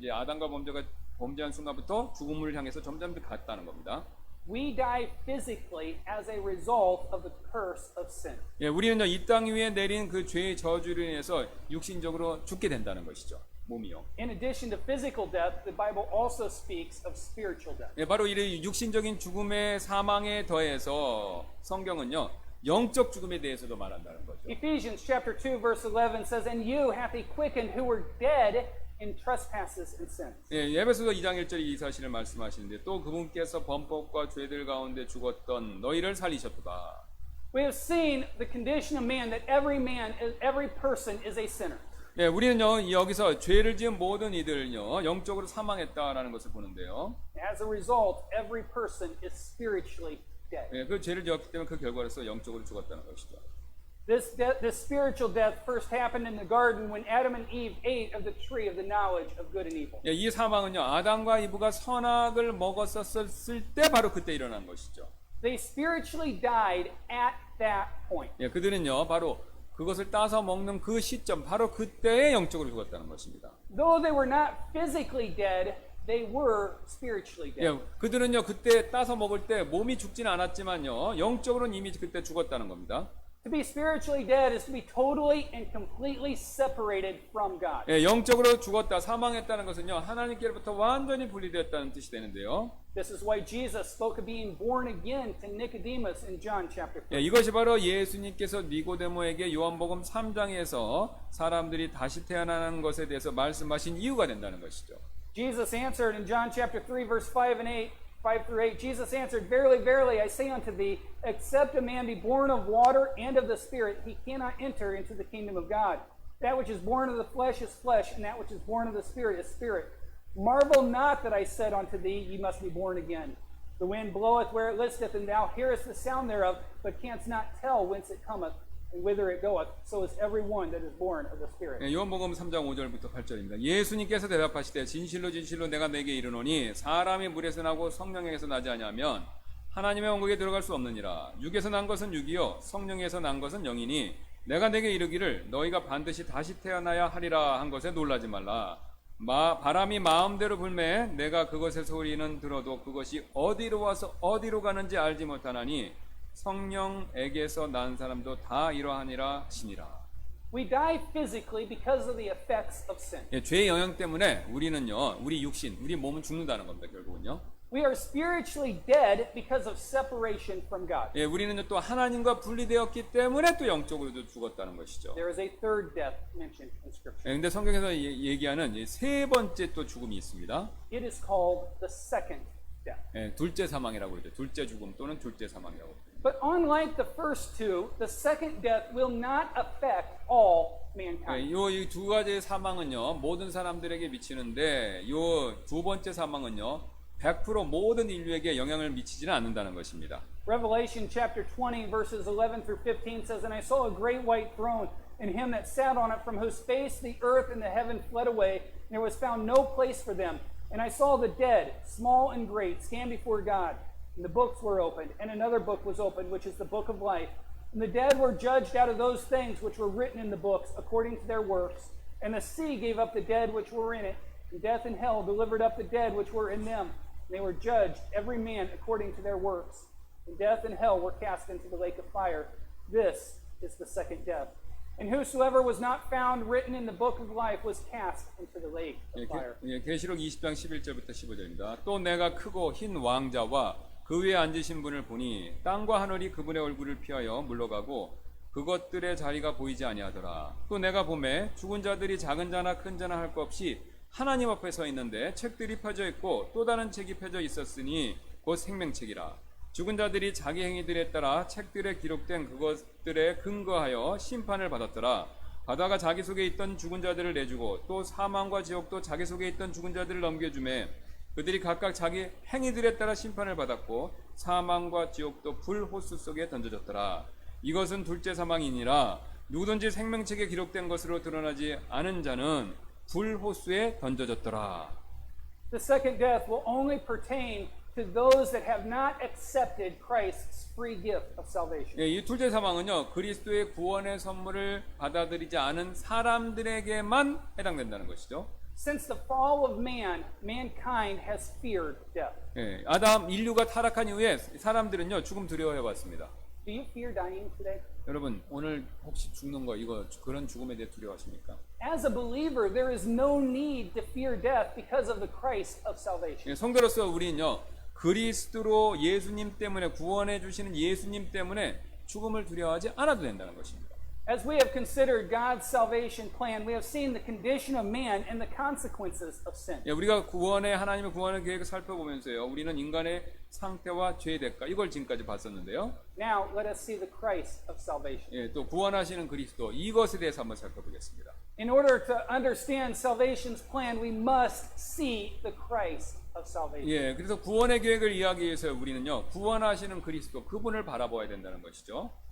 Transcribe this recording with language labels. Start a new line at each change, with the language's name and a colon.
Korean: 이제 아담과 범죄한 순간부터 죽음을 향해서 점점 더 갔다는 겁니다.
English: We die physically as a result of the curse of sin.
Korean: 예, 우리는요 이 땅 위에 내린 그 죄의 저주로 인해서 육신적으로 죽게 된다는 것이죠. 몸이요.
English: In addition to physical death, the Bible also speaks of spiritual death.
Korean: 예, 바로 이 육신적인 죽음의 사망에 더해서 성경은요 영적 죽음에 대해서도 말한다는 거죠.
English: Ephesians chapter 2 verse 11 says, And you hath he quickened who were dead in trespasses and sins.
Korean: 예, 에베소서 2장 1절에 이 사실을 말씀하시는데 또 그분께서 범법과 죄들 가운데 죽었던 너희를 살리셨도다.
English: We have seen the condition of man that every person is a sinner.
Korean: 예, 우리는요 여기서 죄를 지은 모든 이들은요 영적으로 사망했다라는 것을 보는데요.
English: As a result, every person is spiritually dead.
Korean: 예, 그 죄를 지었기 때문에 그 결과로서 영적으로 죽었다는 것이죠.
English: This spiritual death first happened in the garden when Adam and Eve ate of the tree of the knowledge of good and evil.
Korean: 예, 이 사망은요 아담과 이브가 선악을 먹었었을 때 바로 그때 일어난 것이죠.
English: They spiritually died at that point.
Korean: 예, 그들은요 바로 그것을 따서 먹는 그 시점 바로 그때에 영적으로 죽었다는 것입니다.
English: Though they were not physically dead, they were spiritually dead.
Korean: 예, 그들은요 그때 따서 먹을 때 몸이 죽지는 않았지만요 영적으로는 이미 그때 죽었다는 겁니다.
English: To be spiritually dead is to be totally and completely separated from God.
Korean: 예, 영적으로 죽었다, 사망했다는 것은요 하나님께로부터 완전히 분리되었다는 뜻이 되는데요.
English: This is why Jesus spoke of being born again to Nicodemus in John chapter 4.
Korean: 예, 이것이 바로 예수님께서 니고데모에게 요한복음 3장에서 사람들이 다시 태어나는 것에 대해서 말씀하신 이유가 된다는 것이죠.
English: Jesus answered in John chapter 3 verse 5 through 8, Jesus answered, Verily, verily, I say unto thee, except a man be born of water and of the Spirit, he cannot enter into the kingdom of God. That which is born of the flesh is flesh, and that which is born of the Spirit is spirit. Marvel not that I said unto thee, Ye must be born again. The wind bloweth where it listeth, and thou hearest the sound thereof, but canst not tell whence it cometh, and whither it goeth. So is every one that is born of the Spirit.
Korean: 예, 요한복음 3장 5절부터 8절입니다. 예수님께서 대답하시되 진실로 진실로 내가 내게 이르노니 사람이 물에서 나고 성령에서 나지 아니하면 하나님의 왕국에 들어갈 수 없느니라. 육에서 난 것은 육이요 성령에서 난 것은 영이니 내가 내게 이르기를 너희가 반드시 다시 태어나야 하리라 한 것에 놀라지 말라. 바람이 마음대로 불매 내가 그것의 소리는 들어도 그것이 어디로 와서 어디로 가는지 알지 못하나니 성령에게서 난 사람도 다 이러하니라 하시니라.
English: We die physically because of the effects of sin.
Korean: 예, 죄의 영향 때문에 우리는요, 우리 육신, 우리 몸은 죽는다는 겁니다. 결국은요.
English: We are spiritually dead because of separation from God.
Korean: 예, 우리는 또 하나님과 분리되었기 때문에 또 영적으로도 죽었다는 것이죠.
English: There is a third death mentioned in Scripture.
Korean: 예, 근데 성경에서 얘기하는 세 번째 또 죽음이 있습니다.
English: It is called the second death.
Korean: 예, 둘째 사망이라고 그러죠. 둘째 죽음 또는 둘째 사망이라고 그러죠.
English: But unlike the first two, the second death will not affect all mankind.
Korean: 이 두 가지의 사망은요, 모든 사람들에게 미치는데, 이 두 번째 사망은요, 100% 모든 인류에게 영향을 미치지는 않는다는 것입니다.
English: Revelation chapter 20 verses 11 through 15 says, And I saw a great white throne, and him that sat on it, from whose face the earth and the heaven fled away, and there was found no place for them. And I saw the dead, small and great, stand before God. And the books were opened, and another book was opened, which is the book of life. And the dead were judged out of those things which were written in the books, according to their works. And the sea gave up the dead which were in it, and death and hell delivered up the dead which were in them. And they were judged, every man according to their works. And death and hell were cast into the lake of fire. This is the second death. And whosoever was not found written in the book of life was cast into the lake of fire.
Korean: 계시록 20장 11절부터 15절입니다. 또 내가 크고 흰 왕자와 그 위에 앉으신 분을 보니 땅과 하늘이 그분의 얼굴을 피하여 물러가고 그것들의 자리가 보이지 아니하더라. 또 내가 보매 죽은 자들이 작은 자나 큰 자나 할 것 없이 하나님 앞에 서 있는데 책들이 펴져 있고 또 다른 책이 펴져 있었으니 곧 생명책이라. 죽은 자들이 자기 행위들에 따라 책들에 기록된 그것들에 근거하여 심판을 받았더라. 바다가 자기 속에 있던 죽은 자들을 내주고 또 사망과 지옥도 자기 속에 있던 죽은 자들을 넘겨주매 그들이 각각 자기 행위들에 따라 심판을 받았고 사망과 지옥도 불 호수 속에 던져졌더라. 이것은 둘째 사망이니라. 누구든지 생명책에 기록된 것으로 드러나지 않은 자는 불 호수에 던져졌더라.
English: The second death will only pertain to those that have not accepted Christ's free gift of salvation.
Korean: 예, 이 둘째 사망은요, 그리스도의 구원의 선물을 받아들이지 않은 사람들에게만 해당된다는 것이죠.
English: Since the fall of man, mankind has feared death.
Korean: 예, 아담 인류가 타락한 이후에 사람들은요, 죽음 두려워해 왔습니다.
English: Do you fear dying today?
Korean: 여러분, 오늘 혹시 죽는 거 이거 그런 죽음에 대해 두려워하십니까?
English: As a believer, there is no need to fear death because of the Christ of salvation.
Korean: 예, 성도로서 우리는요, 그리스도로 예수님 때문에 구원해 주시는 예수님 때문에 죽음을 두려워하지 않아도 된다는 것입니다.
English: As we have considered God's salvation plan, we have seen the condition of man and the consequences of sin.
Korean: 예, 우리가 하나님의 구원의 계획을 살펴보면서요, 우리는 인간의 상태와 죄의 대가 이걸 지금까지 봤었는데요.
English: Now let us see the Christ of salvation.
Korean: 예, 또 구원하시는 그리스도 이것에 대해서 한번 살펴보겠습니다.
English: In order to understand salvation's plan, we must see the Christ of salvation.
Korean: 예, 그래서 구원의 계획을 이해하기 위해서 우리는요, 구원하시는 그리스도 그분을 바라봐야 된다는 것이죠.